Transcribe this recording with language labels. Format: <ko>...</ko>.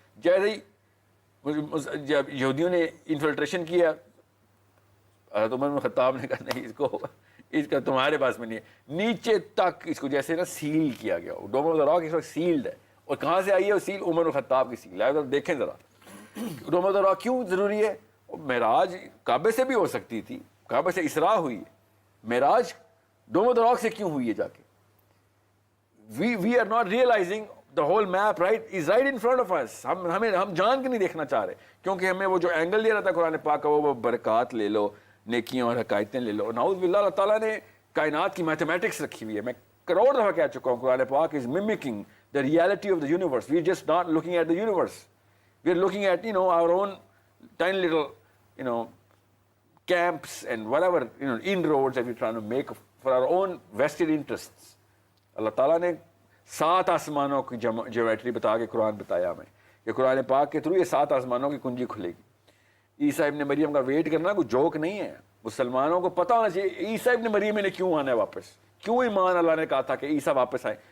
<ur>جیسے ہی جب یہودیوں نے انفلٹریشن کیا, حضرت عمر بن خطاب نے کہا نہیں اس کا تمہارے پاس میں نہیں ہے, نیچے تک اس کو جیسے نا سیل کیا گیا. ڈوم آف دا راک اس وقت سیلڈ ہے, اور کہاں سے آئی ہے وہ سیل, عمر بن خطاب کی سیل ہے. دیکھیں ذرا ڈوم آف دا راک کیوں ضروری ہے. معراج کعبے سے بھی ہو سکتی تھی, کعبے سے اسراء ہوئی ہے, معراج ڈوم آف دا راک سے کیوں ہوئی ہے جا کے.</ur> <en>we are not realizing the whole map right is right in front of us.</en> <ur>ہم جان کے نہیں دیکھنا چاہ رہے, کیونکہ ہمیں وہ جو اینگل دے رہا تھا قرآن پاک کا, وہ برکات لے لو, نیکیاں اور حقائقیں لے لو. نعوذ باللہ, اللہ تعالیٰ نے کائنات کی میتھمیٹکس رکھی ہوئی ہے. میں کروڑ دفعہ کہہ چکا ہوں, قرآن پاک</ur> <en>is mimicking the reality of the universe. We are just not looking at the universe. We are looking at our own tiny little camps and whatever inroads that we're trying to make for our own vested interests.</en> <ur>اللہ تعالیٰ نے 7 آسمانوں کی geometry بتا کے قرآن بتایا ہمیں کہ قرآن پاک کے تھرو یہ 7 آسمانوں کی کنجی کھلے گی. عیسیٰ ابن مریم کا ویٹ کرنا کوئی جوک نہیں ہے. مسلمانوں کو پتہ ہونا چاہیے عیسیٰ ابن مریم نے کیوں آنا ہے واپس, کیوں ایمان اللہ نے کہا تھا کہ عیسیٰ واپس آئے.</ur>